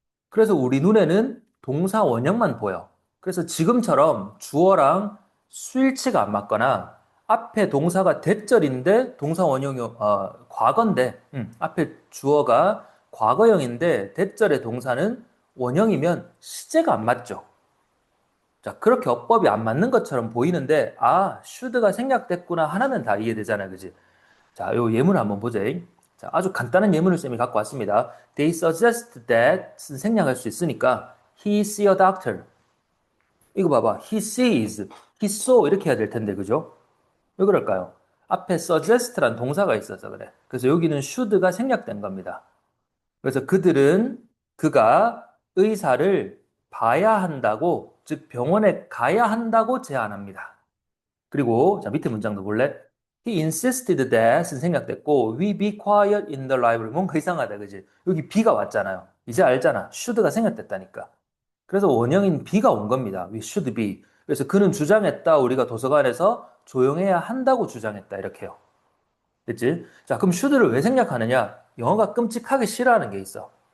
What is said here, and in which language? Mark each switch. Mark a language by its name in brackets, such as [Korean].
[Korean] 그래서 우리 눈에는 동사 원형만 보여. 그래서 지금처럼 주어랑 수일치가 안 맞거나 앞에 동사가 대절인데 동사 원형이 과거인데 앞에 주어가 과거형인데 대절의 동사는 원형이면 시제가 안 맞죠. 자, 그렇게 어법이 안 맞는 것처럼 보이는데 아, should가 생략됐구나 하나는 다 이해되잖아요. 그지? 자, 요 예문 한번 보자. 자, 아주 간단한 예문을 쌤이 갖고 왔습니다. [English] They suggest that [Korean] 생략할 수 있으니까 [English] he see a doctor. [Korean] 이거 봐봐. He sees, he saw 이렇게 해야 될 텐데 그죠? 왜 그럴까요? 앞에 suggest란 동사가 있어서 그래. 그래서 여기는 should가 생략된 겁니다. 그래서 그가 의사를 봐야 한다고, 즉 병원에 가야 한다고 제안합니다. 그리고 자 밑에 문장도 볼래? [English] He insisted that은 [Korean] 생략됐고 [English] we be quiet in the library. [Korean] 뭔가 이상하다, 그지? 여기 be가 왔잖아요. 이제 알잖아. should가 생략됐다니까. 그래서 원형인 be가 온 겁니다. [English] We should be. [Korean] 그래서 그는 주장했다. 우리가 도서관에서 조용해야 한다고 주장했다. 이렇게요. 됐지? 자, 그럼 should를 왜 생략하느냐? 영어가 끔찍하게 싫어하는 게 있어.